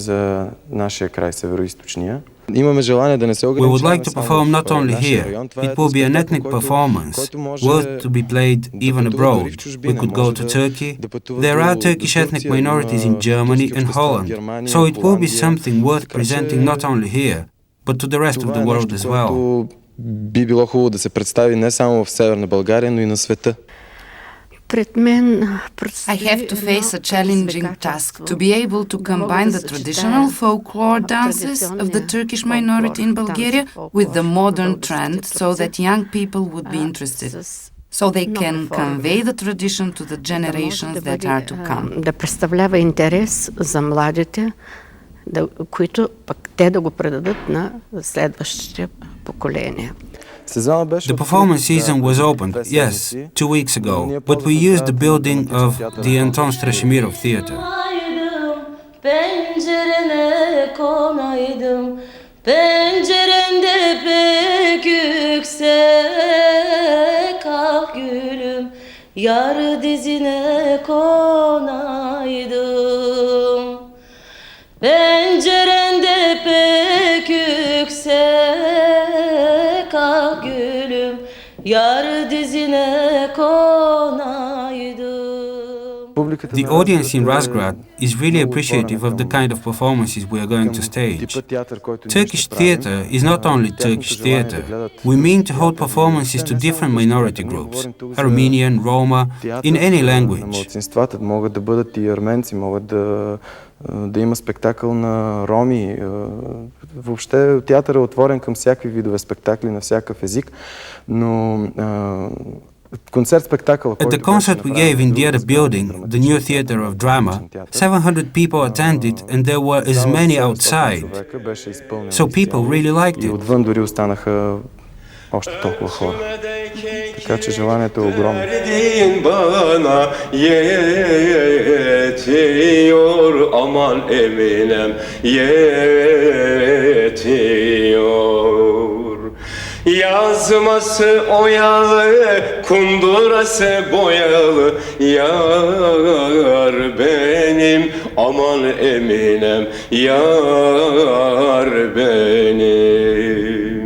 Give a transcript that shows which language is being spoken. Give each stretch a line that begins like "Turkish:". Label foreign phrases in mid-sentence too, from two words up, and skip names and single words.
English: We would like to perform not only here. It will be an ethnic performance, worth to be played even abroad. We could go to Turkey. There are Turkish ethnic minorities in Germany and Holland, so it will be something worth presenting not only here, but to the rest of the world as well.
Bulgarian: Би било хубаво да се представи не само в Северна България, но и на света.
English: I have to face a challenging task to be able to combine the traditional folklore dances of the Turkish minority in Bulgaria with the modern trend so that young people would be interested, so they can convey the tradition to the generations that are to come.
Bulgarian: Да представлява интерес за младите, които пък те да го предадат на следващите поколения.
English: The performance season was opened, yes, 2 weeks ago, but we used the building of the Anton Strashimirov Theatre.
Turkish: Pencerene konaydım, pencerende pek yüksek ah gülüm, yar dizine konaydım. Pencerende pek yüksek ah gülüm, yar dizine konaydım.
English: The audience in Razgrad is really appreciative of the kind of performances we are going to stage. Turkish theatre is not only Turkish theatre. We mean to hold performances to different minority groups, Armenian, Roma, in any language.
Bulgarian: Могат да бъдат и арменци, могат да има спектакъл на роми. Въобще театър е отворен към всякакви видове спектакли на всякакъв език, но
English: At the concert we gave in the other building, the new theatre of drama, 700 people attended and there were as many outside. So people really liked it.
Bulgarian: Отвън дори останаха още толкова хора. Така че желанието е огромно.
Turkish: Bana yetiyor aman eminim yetiyor. Yazması oyalı, kundurası boyalı, yar benim aman eminim yar benim.